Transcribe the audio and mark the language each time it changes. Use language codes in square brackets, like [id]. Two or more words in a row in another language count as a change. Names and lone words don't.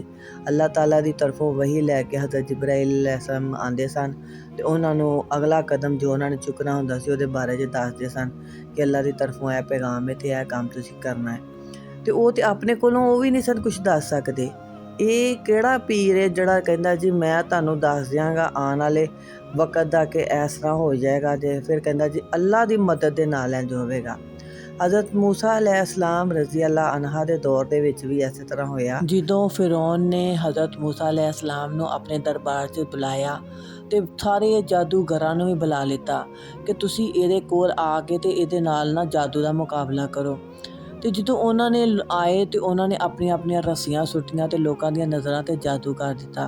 [pa] ਅੱਲਾਹ ਤਾਲਾ ਦੀ ਤਰਫੋਂ ਵਹੀ ਲੈ ਕੇ ਹਜ਼ਰਤ ਜਿਬਰਾਈਲ ਅਲੈਹਿਸਸਲਾਮ ਆਉਂਦੇ ਸਨ ਅਤੇ ਉਹਨਾਂ ਨੂੰ ਅਗਲਾ ਕਦਮ ਜੋ ਉਹਨਾਂ ਨੇ ਚੁੱਕਣਾ ਹੁੰਦਾ ਸੀ ਉਹਦੇ ਬਾਰੇ 'ਚ ਦੱਸਦੇ ਸਨ ਕਿ ਅੱਲਾ ਦੀ ਤਰਫੋਂ ਇਹ ਪੈਗਾਮ ਹੈ ਅਤੇ ਇਹ ਕੰਮ ਤੁਸੀਂ ਕਰਨਾ ਹੈ। ਅਤੇ ਉਹ ਤਾਂ ਆਪਣੇ ਕੋਲੋਂ ਉਹ ਵੀ ਨਹੀਂ ਸਨ ਕੁਛ ਦੱਸ ਸਕਦੇ। ਇਹ ਕਿਹੜਾ ਪੀਰ ਹੈ ਜਿਹੜਾ ਕਹਿੰਦਾ ਜੀ ਮੈਂ ਤੁਹਾਨੂੰ ਦੱਸ ਦਿਆਂਗਾ ਆਉਣ ਵਾਲੇ ਵਕਤ ਦਾ ਕਿ ਇਸ ਤਰ੍ਹਾਂ ਹੋ ਜਾਏਗਾ। ਜੇ ਫਿਰ ਕਹਿੰਦਾ ਜੀ ਅੱਲਾ ਦੀ ਮਦਦ ਦੇ ਨਾਲ ਇੰਝ ਹੋਵੇਗਾ। ਹਜ਼ਰਤ ਮੂਸਾ [ar] عليه السلام رضي الله عنها [pa] ਦੇ ਦੌਰ ਦੇ ਵਿੱਚ ਵੀ ਇਸੇ ਤਰ੍ਹਾਂ ਹੋਇਆ। ਜਦੋਂ ਫਿਰੌਨ ਨੇ ਹਜ਼ਰਤ ਮੂਸਾ अलैहिस्सलाम ਨੂੰ ਆਪਣੇ ਦਰਬਾਰ 'ਚ ਬੁਲਾਇਆ ਤੇ ਸਾਰੇ ਜਾਦੂਗਰਾਂ ਨੂੰ ਵੀ ਬੁਲਾ ਲਿੱਤਾ ਕਿ ਤੁਸੀਂ ਇਹਦੇ ਕੋਲ ਆ ਕੇ ਤੇ ਇਹਦੇ ਨਾਲ ਨਾ ਜਾਦੂ ਦਾ ਮੁਕਾਬਲਾ ਕਰੋ। ਤੇ ਜਦੋਂ ਉਹਨਾਂ ਨੇ ਆਏ ਤੇ ਉਹਨਾਂ ਨੇ ਆਪਣੀਆਂ ਰੱਸੀਆਂ ਸੁੱਟੀਆਂ ਤੇ ਲੋਕਾਂ ਦੀਆਂ ਨਜ਼ਰਾਂ ਤੇ ਜਾਦੂ ਕਰ ਦਿੱਤਾ।